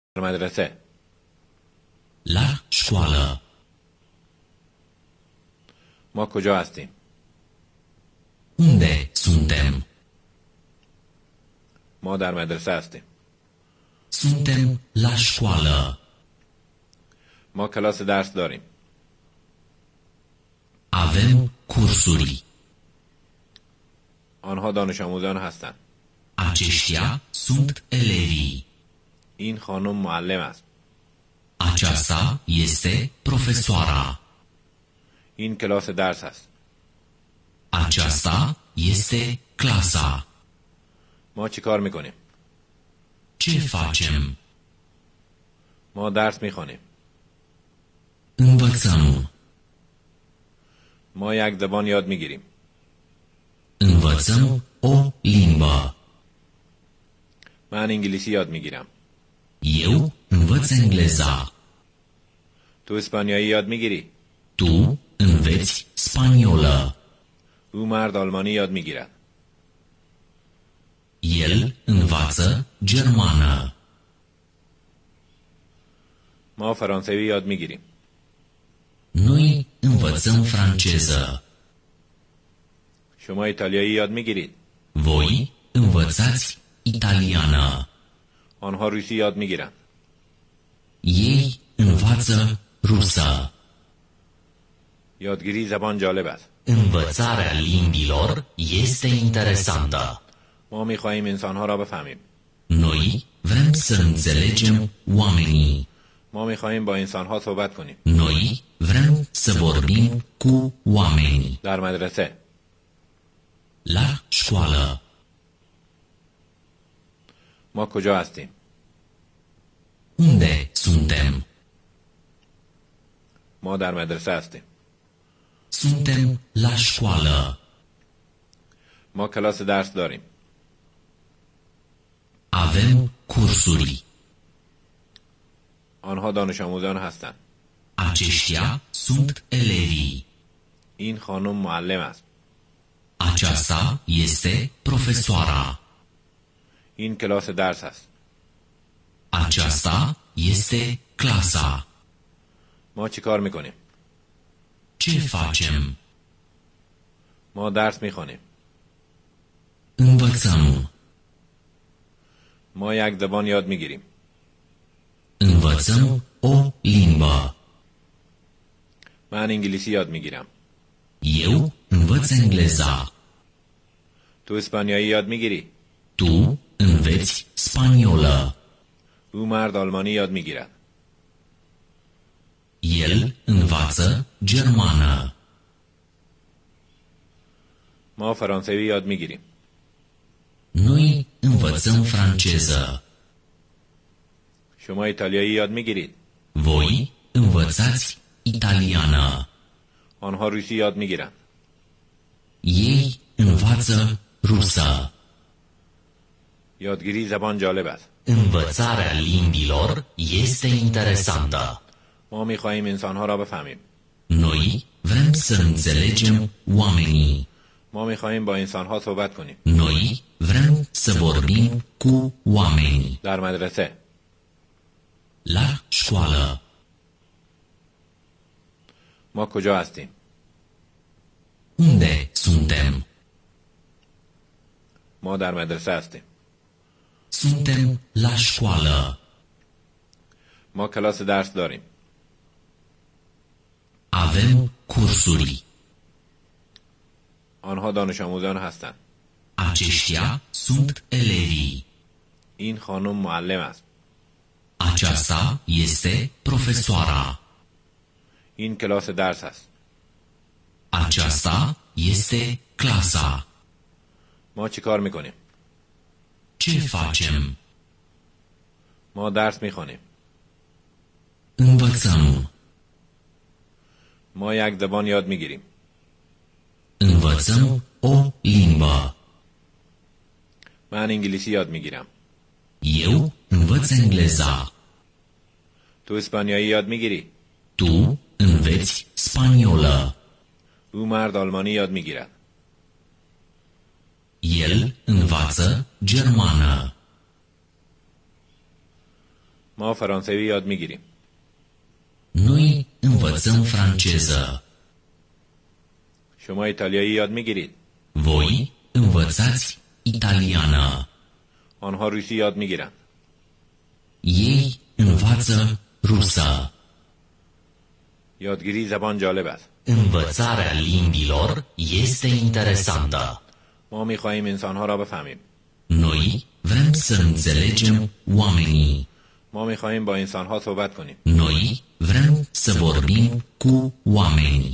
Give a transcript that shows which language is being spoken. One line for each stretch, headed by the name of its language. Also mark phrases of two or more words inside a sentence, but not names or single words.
Persian: مدرسه.
Romanian: La școală.
Persian: ما کجا هستیم؟
Romanian: Unde suntem?
Persian: ما در مدرسه هستیم.
Romanian: Suntem la școală.
Persian: ما کلاس درس داریم.
Romanian: Avem cursuri.
Persian: آنها دانش آموزان هستند.
Romanian: Aceștia sunt elevii.
Persian: این خانم معلم است.
Romanian: Aceasta este profesoara.
Persian: این کلاس درس است.
Romanian: Aceasta este clasa.
Persian: ما چی کار میکنیم؟
Romanian: Ce facem?
Persian: ما درس میخوانیم.
Romanian: Învățăm.
Persian: ما یک زبان یاد میگیریم.
Romanian: Învățăm o limbă.
Persian: من انگلیسی یاد میگیرم.
Romanian: Eu învăț engleza.
Persian: تو اسپانیایی یاد میگیری؟
Romanian: Tu înveți spaniolă.
Persian: او مرد آلمانی یاد میگیرد.
Romanian: El învață germană.
Persian: ما فرانسوی یاد میگیریم.
Romanian: Noi învățăm franceză.
Persian: شما ایتالیایی یاد میگیرید؟
Romanian: Voi învățați italiană.
Persian: آنها روسی یاد میگیرند.
Romanian: Ei învață rusă.
Persian: یادگیری زبان جالب است.
Romanian: Învățarea limbilor este interesantă.
Persian: ما میخواهیم انسانها را بفهمیم.
Romanian: Noi vrem să înțelegem oamenii.
Persian: ما میخواهیم با انسانها صحبت کنیم.
Romanian: Noi vrem să vorbim cu oamenii.
Persian: در مدرسه.
Romanian: La școală.
Persian: ما کجا هستیم؟
Romanian: Unde suntem?
Persian: ما در مدرسه هستیم.
Romanian: Suntem la școală.
Persian: ما کلاس درس داریم.
Romanian: Avem cursuri.
Persian: آنها دانش آموزان هستند.
Romanian: Aceștia sunt elevii.
Persian: این خانم معلم است.
Romanian: Aceasta este profesoara.
Persian: این کلاس درس است.
Romanian: Aceasta este clasa.
Persian: ما چی کار میکنیم؟
Romanian: Ce facem?
Persian: ما درس میخوانیم.
Romanian: Învățăm.
Persian: ما یک زبان یاد میگیریم.
Romanian: Învățăm o limbă.
Persian: من انگلیسی یاد میگیرم.
Romanian: Eu învăț engleza.
Persian: تو اسپانیایی یاد میگیری؟
Romanian: Tu înveți spaniolă.
Persian: او مرد آلمانی یاد میگیرد.
Romanian: El învață germană.
Persian: ما فرانسوی یاد میگیریم.
Romanian: Noi învățăm franceză.
Persian: شما ایتالیایی یاد میگیرید؟
Romanian: Voi învățați italiană.
Persian: آنها روسی یاد میگیرند.
Romanian: Ei învață rusă.
Persian: یادگیری زبان جالب است.
Romanian: Învățarea limbilor este interesantă.
Persian: ما میخواهیم انسانها را بفهمیم.
Romanian: Noi vrem să înțelegem oamenii.
Persian: ما میخواهیم با انسانها صحبت کنیم.
Romanian: Noi vrem să vorbim cu oamenii.
Persian: در مدرسه.
Romanian: La școală.
Persian: ما کجا هستیم؟
Romanian: Unde suntem?
Persian: ما در مدرسه هستیم.
Romanian: Suntem la școală.
Persian: ما کلاس درس داریم.
Romanian: Avem cursuri.
Persian: آنها دانش آموزان هستند.
Romanian: Aceștia sunt elevii.
Persian: این خانم معلم است.
Romanian: Aceasta este profesoara.
Persian: این کلاس درس است.
Romanian: Aceasta este clasa.
Persian: ما چی کار میکنیم؟
Romanian: Ce facem?
Persian: ما درس میخوانیم.
Romanian: Învățăm.
Persian: ما یک زبان یاد میگیریم.
Romanian: Învățăm o limbă.
Persian: من انگلیسی یاد میگیرم.
Romanian: Eu învăț engleza.
Persian: تو اسپانیایی یاد میگیری؟
Romanian: Tu înveți spaniolă.
Persian: او مرد آلمانی یاد میگیرد.
Romanian: El învață germană.
Persian: ما فرانسوی یاد میگیریم.
Romanian: Noi învățăm franceză.
Persian: شما ایتالیایی یاد میگیرید.
Romanian: Voi învățați italiană.
Persian: آنها روسی یاد میگیرند.
Romanian: Ei învață rusă.
Persian: یادگیری زبان جالب است.
Romanian: Învățarea limbilor este interesantă.
Persian: ما میخواهیم انسانها را بفهمیم.
Romanian: Noi vrem să înțelegem oamenii.
Persian: ما میخواهیم با انسانها صحبت کنیم.
Romanian: Noi vrem să vorbim cu oamenii.